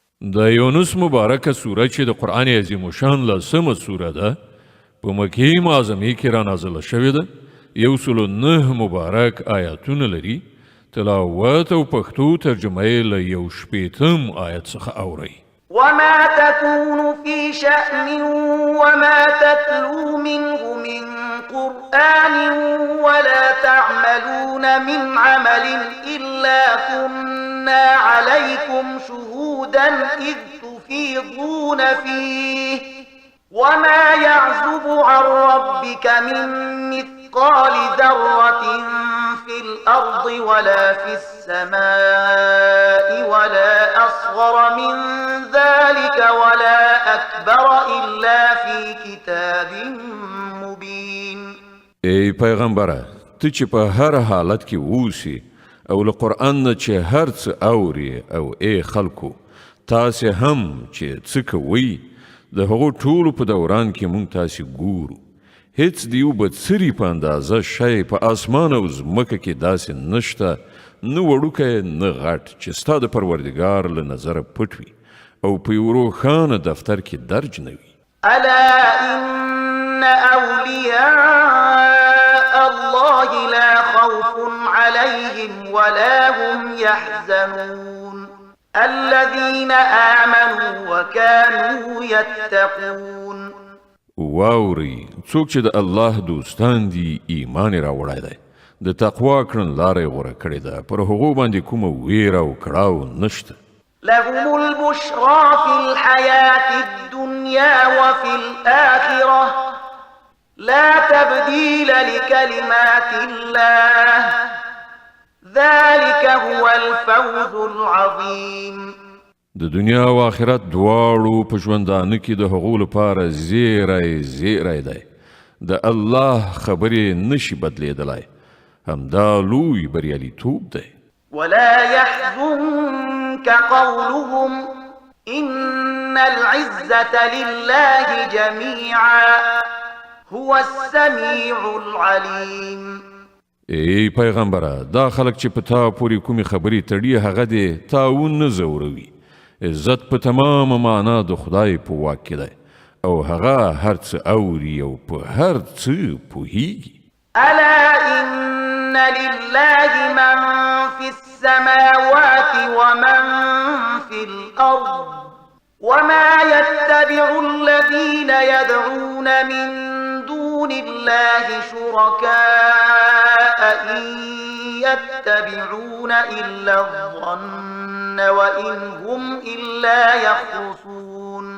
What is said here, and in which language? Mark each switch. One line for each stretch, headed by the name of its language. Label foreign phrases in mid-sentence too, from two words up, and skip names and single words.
Pashto: د یونس مبارکه سوره چې د قرآن عظیم الشان لسمه سوره ده په مکې معظمې کې را نازله شوې ده 109 مبارک آیاتونه لري تلاوت او پښتو ترجمه یې له 1 آیت څخه اورئ
Arabic: وما تكون في شأن وما تتلو منه من قرآن ولا تعملون من عمل إلا كنا عليكم شهودا إذ تفيضون فيه وما يعزب عن ربك من مثقال ذرة في الأرض ولا في السماء ولا أصغر من ذلك ولا أكبر إلا في كتاب مبين
Pashto: ای پیغمبره ته چې په هر حالت کې اوسې او له قرآن نه چې هر څه اوري او ای خلکو تاسې هم چې څه کوئ د هغو ټولو په دوران کې مونږ تاسې ګورو هیڅ د یو بدسري په اندازه شی په اسمان او ځمکه کې داسې نشته نه وړوکی نه غټ چې ستا د پروردګار له نظره پټ وي او په یو روښانه دفتر کې درج نه وي
Arabic: ألا إن أولياء الله لا خوف عليهم ولا هم يحزنون الذين آمنوا وكانوا يتقون
Pashto: واوري څوک چې د الله دوستان دي ایمان یې راوړی دی د تقوا کړنلاره یې غوره کړې ده پر هغو باندې کومه ویره او کړاو نشته
Arabic: لهم البشرى في الحياة الدنيا وفي الآخرة لا تبديل لكلمات الله ذلك هو الفوز العظيم
Pashto: د دنیا او آخرت دواړو په ژوندانه کې د هغو لپاره زیری دی د الله خبرې نشي بدلیدلی همدا لوی بریالیتوب دی
Arabic: ولا يحزنك قولهم إن العزة لله جميعا هو السميع العليم
Pashto: ای پیغمبره دا خلک چې په تا پورې کومې خبرې تړي هغه دې تاون نه ځوروي عزت په تمامه معنا د خدای په واک کې دی او هغه هر څه اوري او په هر څه پوهیږي
Arabic: ألا إن لله من في السماوات ومن في الأرض وما يتبع الذين يدعون من دون الله شركاء إن يتبعون إلا الظن وإن هم إلا يخرصون